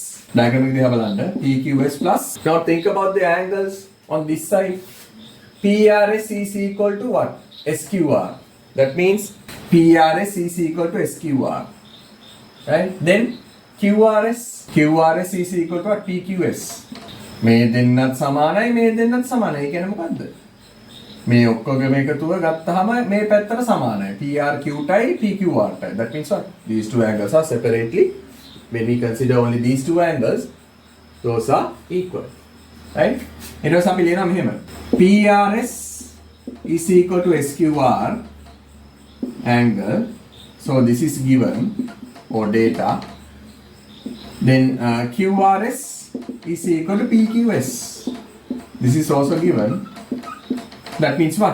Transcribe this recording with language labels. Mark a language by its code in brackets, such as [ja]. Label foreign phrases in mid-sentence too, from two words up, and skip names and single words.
[en] Diagram we have under PQS plus. Now think about the angles on this side. PRS is equal to what? SQR. That means PRS is equal to SQR. Right? Then QRS. QRS is equal to what? PQS. [si] මේ දෙන්නත් සමානයි මේ දෙන්නත් සමානයි. ඒ කියන්නේ මොකද්ද? මේ ඔක්කොගේම එකතුව ගත්තාම මේ පැත්තට සමානයි. PRQ ටයි PQR ටයි. [en] That means what? These two angles are separately. When we consider only these two angles, those are equal. Right? [si] ඊට පස්සේ අපි ලියනවා මෙහෙම. [en] PRS is equal to SQR angle. So this is given or data. Then QRS is equal to PQS. This is also given. That means what?